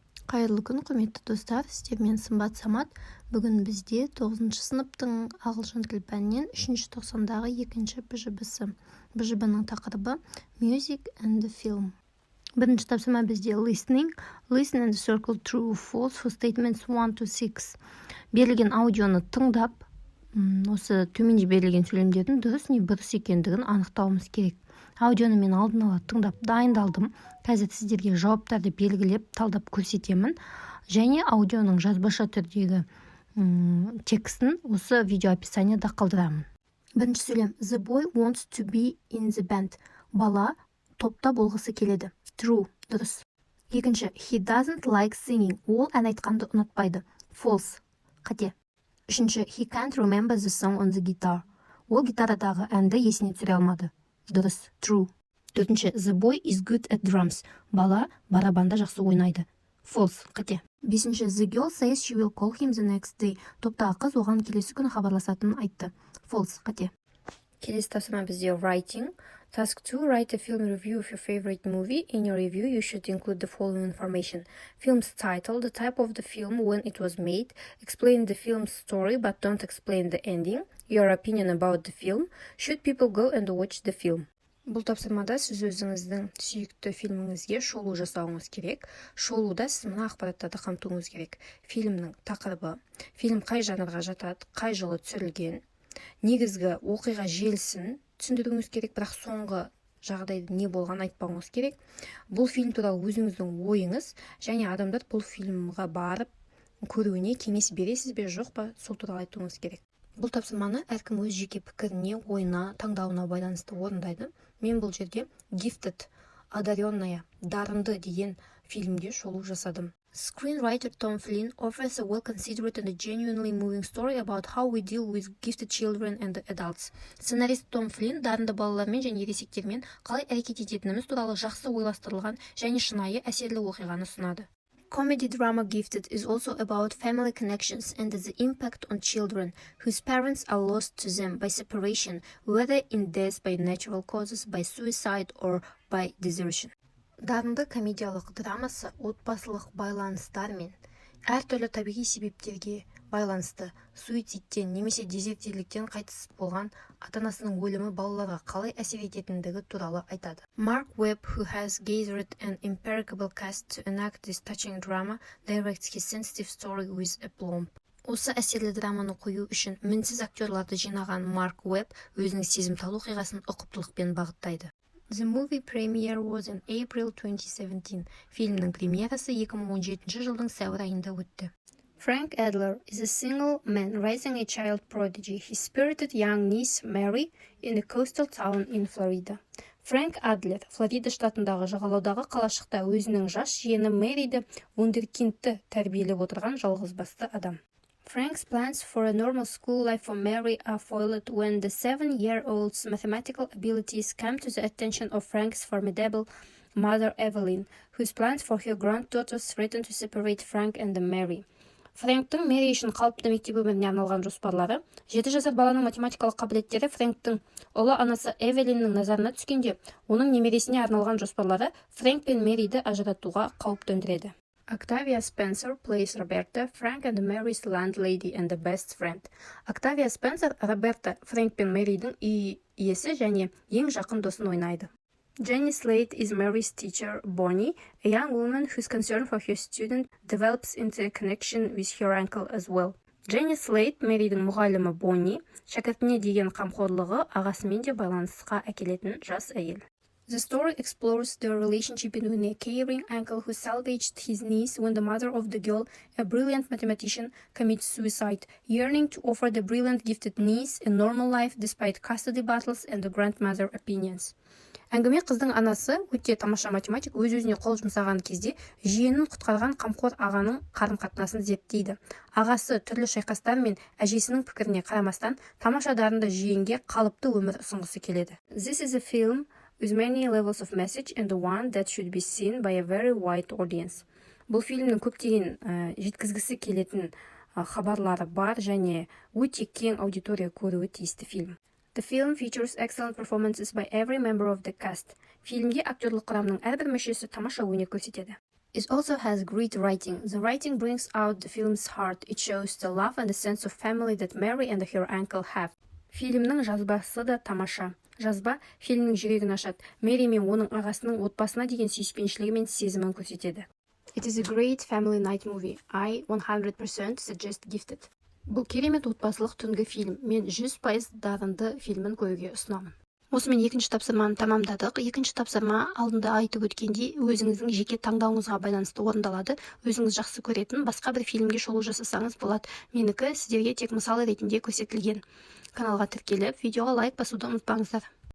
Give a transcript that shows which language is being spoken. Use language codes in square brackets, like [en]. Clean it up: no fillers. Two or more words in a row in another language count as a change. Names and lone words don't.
[kk] Қайырлы күн, құрметті достар, сіздермен Сымбат Самат. Бүгін бізде 9 сыныптың ағылшын тіл пәнінен 3 тоқсандағы 2 БЖБ-сі. БЖБ-ның тақырыбы [en] Music and the Film. [kk] Бірінші тапсырма бізде [en] listening and circle true or false for statements 1 to 6. [kk] Берілген аудионы тыңдап, осы төменде берілген сөйлемдердің дұрыс не бұрыс екендігін анықтауымыз керек. Аудионы мен алдын ала тыңдап дайындалдым. Қазір сіздерге жауаптарды белгілеп, талдап көрсетемін. Және аудионың жазбаша түрдегі текстін осы видео описанияда қалдырамын. Бірінші сөйлем. [en] The boy wants to be in the band. [kk] Бала топта болғысы келеді. True, дұрыс. Екінші. [en] He doesn't like singing. [kk] Ол ән айтқанды ұнатпайды. False, қате. Үшінші. [en] He can't remember the song on the guitar. [kk] Ол гитарадағы әнді есіне түсіре алмады. Дұрыс, true. Төртінші. [en] The boy is good at drums. [kk] Бала барабанда жақсы ойнайды. False, қате. Бесінші. [en] The girl says she will call him the next day. [kk] Топтағы қыз оған келесі күні хабарласатынын айтты. False, қате. Келесі тапсырма бізде writing. Task 2. [en] Write a film review of your favorite movie. In your review, you should include the following information. Film's title, the type of the film, when it was made, explain the film's story but don't explain the ending, your opinion about the film, should people go and watch the film. [kk] Бұл тапсырмада сіз өзіңіздің сүйікті фильміңізге шолу жасауыңыз керек. Шолуда сіз мына ақпараттарды қамтуыңыз керек. Фильмнің тақырыбы, фильм қай жанрға жатады, қай жылы түсірілген, негізгі оқиға желісін түсіндіруіңіз керек, бірақ соңғы жағдайда не болған айтпауыңыз керек. Бұл фильм туралы өзіңіздің ойыңыз, және адамдар бұл фильмға барып көруіне кеңес бересіз бе, жоқ па, сол туралы айтуыңыз керек. Бұл тапсырманы әркім өз жеке пікіріне, ойына, таңдауына байланысты орындайды. Мен бұл жерде Gifted, одаренная, дарынды деген фильмге шолу жасадым. [en] Screenwriter Tom Flynn offers a well-considered and a genuinely moving story about how we deal with gifted children and adults. [kk] Сценарист Том Флинн дарынды балалармен және ересектермен қалай әрекет ететініміз туралы жақсы ойластырылған және шынайы әсерлі оқиғаны ұсынады. [en] Comedy drama Gifted is also about family connections and the impact on children whose parents are lost to them by separation, whether in death by natural causes, by suicide or by desertion. [kk] Дарынды комедиялық драмасы отбасылық байланыстар мен әртүрлі табиғи себептерге байланысты суицидтен немесе дезертирліктен қайтыс болған ата-анасының өлімі балаларға қалай әсер ететіндігі туралы айтады. [en] Mark Webb, who has gathered an impeccable cast to enact this touching drama, directs his sensitive story with aplomb. [kk] Осы әсерлі драманы қою үшін мінсіз актерларды жинаған Марк Уэбб өзінің сезімтал оқиғасын ұқыптылықпен бағыттайды. [en] The movie premiere was in April 2017. [kk] Фильмнің премьерасы 2017 жылдың сәуір айында өтті. [en] Frank Adler is a single man raising a child prodigy, his spirited young niece Mary in a coastal town in Florida. [kk] Фрэнк Адлер, Флорида штатындағы жағалаудағы қалашықта өзінің жас жиені Мэриді вундеркиндті тәрбиелеп отырған жалғызбасты адам. [en] Frank's plans for a normal school life for Mary are foiled when the 7-year-old's mathematical abilities come to the attention of Frank's formidable mother Evelyn, whose plans for her granddaughters threaten to separate Frank and Mary. [kk] Фрэнктің Мэри үшін қалыпты мектеп өміріне арналған жоспарлары, 7 жасар баланың математикалық қабілеттері Фрэнктің ұлы анасы Эвелиннің назарына түскенде, оның немересіне арналған жоспарлары Фрэнк пен Мэриді ажыратуға қауіп төндіреді. [en] Octavia Spencer plays Roberta, Frank and Mary's landlady and the best friend. [kk] Octavia Spencer Роберта, Фрэнк пен Мэридің үй иесі және ең жақын досын ойнайды. [en] Jenny Slate is Mary's teacher, Bonnie, a young woman whose concern for her student develops into a connection with her uncle as well. [kk] Jenny Slate, Мэридің мұғалімі Bonnie, шәкіртіне деген қамқорлығы ағасымен де байланысқа әкелетін жас әйел. [en] The story explores the relationship between a caring uncle who salvaged his niece when the mother of the girl, a brilliant mathematician, commits suicide, yearning to offer the brilliant gifted niece a normal life despite custody battles and the grandmother opinions. [kk] Әңгіме қыздың анасы, өте тамаша математик, өз-өзіне қол жұмсаған кезде жиенін құтқарған қамқор ағаның қарым-қатынасын зерттейді. Ағасы түрлі шайқастар мен әжесінің пікіріне қарамастан тамаша дарынды жиенге қалыпты өмір ұсынғысы келеді. [en] This is a film with many levels of message and the one that should be seen by a very wide audience. [kk] Бұл фильмнің көптеген жеткізгісі келетін хабарлары бар және өте кең аудитория көруі тиісті фильм. [en] The film features excellent performances by every member of the cast. [kk] Фильмде актерлік құрамның әрбір мүшесі тамаша өнер көрсетеді. [en] It also has great writing. The writing brings out the film's heart. It shows the love and the sense of family that Mary and her uncle have. [kk] Фильмнің жазбасы да тамаша. Жазба фильмнің жүрегін ашады. Мэри мен оның ағасының отбасына деген сүйіспеншілігі мен сезімін көрсетеді. [en] It is a great family night movie. I 100% suggest Gifted. [kk] Бұл керемет отбасылық түнгі фильм. Мен 100% дарынды фильмін көруге ұсынамын. Осымен екінші тапсырманы тамамдадық. Екінші тапсырма алдында айтып өткендей өзіңіздің жеке таңдауыңызға байланысты орындалады. Өзіңіз жақсы көретін басқа бір фильмге шолу жасасаңыз болады. Менікі сіздерге тек мысал ретінде көрсетілген. Каналға тіркеліп, видеоға лайк басуды ұмытпаңыздар.